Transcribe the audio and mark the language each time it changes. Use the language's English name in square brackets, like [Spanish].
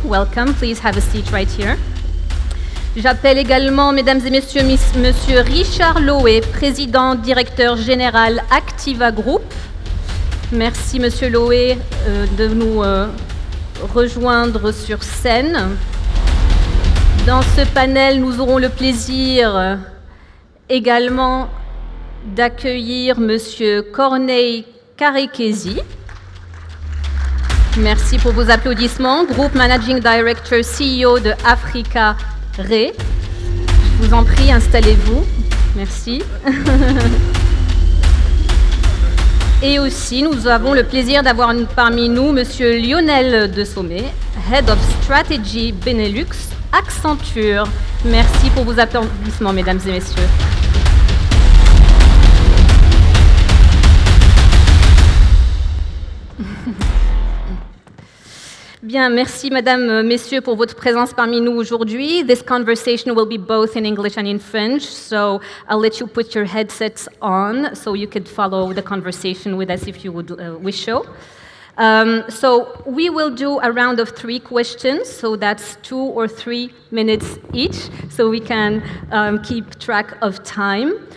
[English] Welcome, please have a seat right here. [French] J'appelle également, mesdames et messieurs, Monsieur Richard LOWE, président directeur général Activa Group. Merci, Monsieur LOWE, de nous rejoindre sur scène. Dans ce panel, nous aurons le plaisir également d'accueillir Monsieur Corneille Karekezi. Merci pour vos applaudissements. [English] Group Managing Director, CEO de Africa Re. [French] Je vous en prie, installez-vous. Merci. Et aussi, nous avons le plaisir d'avoir parmi nous Monsieur Lionel de Somer, Head of Strategy Benelux, Accenture. Merci pour vos applaudissements, mesdames et messieurs. Bien, merci Madame, Messieurs pour votre présence parmi nous aujourd'hui. [English] This conversation will be both in English and in French, so I'll let you put your headsets on so you could follow the conversation with us if you would wish so. So we will do a round of 3 questions, so that's 2 or 3 minutes each, so we can keep track of time.